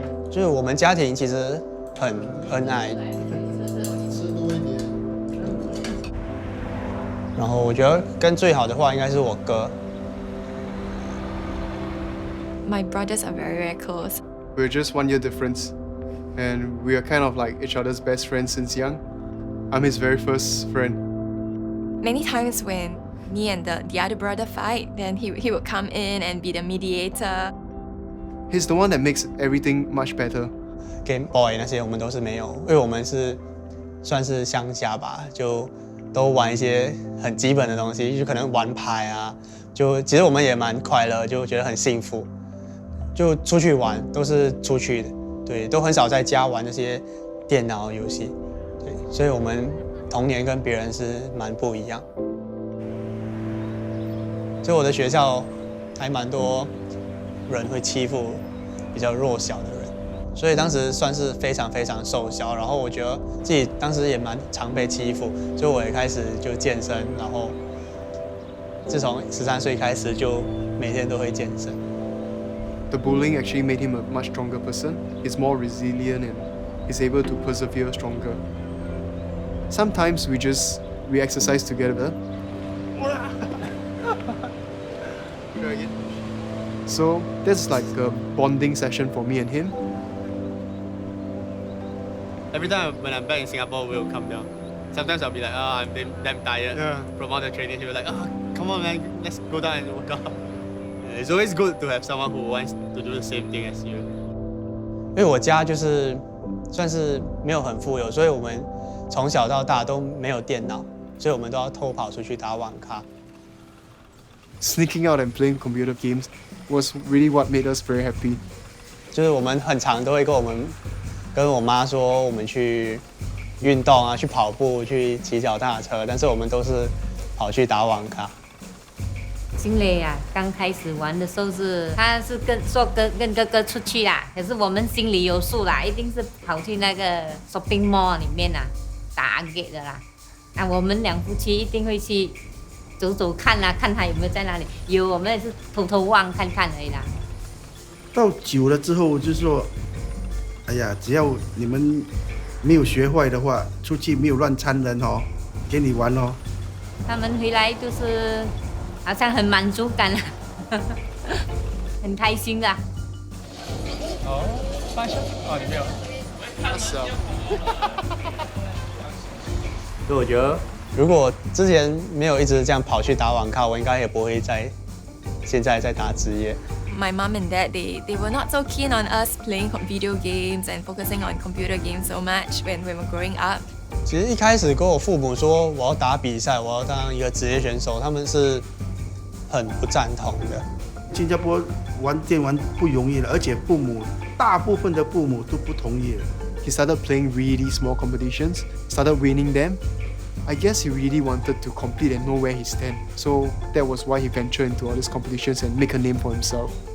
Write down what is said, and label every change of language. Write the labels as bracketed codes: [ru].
[zh] 就是我们家庭其实很恩爱，然后我觉得跟最好的话应该是我哥。 [en] My brothers are very, very close. We're just 1 year difference, and we are kind of like each other's best friends since young. I'm his very first friend. Many times when me and the other brother fight, then he would come in and be the mediator. He's the one that makes everything much better. [zh] Game Boy 那些我们都是没有，因为我们是算是乡下吧，就都玩一些很基本的东西，就可能玩牌啊，就其实我们也蛮快乐，就觉得很幸福。就出去玩都是出去的，对，都很少在家玩那些电脑游戏，对，所以我们童年跟别人是蛮不一样。就我的学校还蛮多人会欺负比较弱小的人，所以当时算是非常非常瘦小。然后我觉得自己当时也蛮常被欺负，所以我也开始就健身，然后自从13岁开始就每天都会健身。 [en] The bullying actually made him a much stronger person. He's more resilient and he's able to persevere stronger. Sometimes we exercise together. So that's like a bonding session for me and him. Every time when I'm back in Singapore, we'll come down. Sometimes I'll be like, oh, I'm damn tired from all the training. He'll be like, oh, come on, man, let's go down and work out. It's always good to have someone who wants to do the same thing as you. [zh] 因为我家就是算是没有很富有，所以我们从小到大都没有电脑，所以我们都要偷跑出去打网咖。 [en] Sneaking out and playing computer games was really what made us very happy. [zh] 就是我们很常都会跟我妈说，我们去运动啊，去跑步，去骑脚踏车，但是我们都是跑去打网咖。新蕾啊，刚开始玩的时候他是跟哥哥出去啦，可是我们心里有数啦，一定是跑去那个 shopping mall 里面啦，打 gate 的啦。啊，我们两夫妻一定会去走走看啦，看他有没有在那里。有，我们也是偷偷望看看而已啦。到久了之后，就是说，哎呀，只要你们没有学坏的话，出去没有乱掺人哦，给你玩哦。他们回来就是好像很满足感啦，很开心啦。哦，发现哦，你没有。是啊。所以我觉得，如果之前没有一直这样跑去打网咖，我应该也不会现在在打职业。 [en] My mom and dad, they were not so keen on us playing video games and focusing on computer games so much when we were growing up. [zh] 其实一开始跟我父母说我要打比赛，我要当一个职业选手，他们是很不赞同的。新加坡玩电玩不容易了，而且大部分的父母都不同意了。 [en] He started playing really small competitions, started winning them. I guess he really wanted to compete and know where he stands. So that was why he ventured into all these competitions and make a name for himself.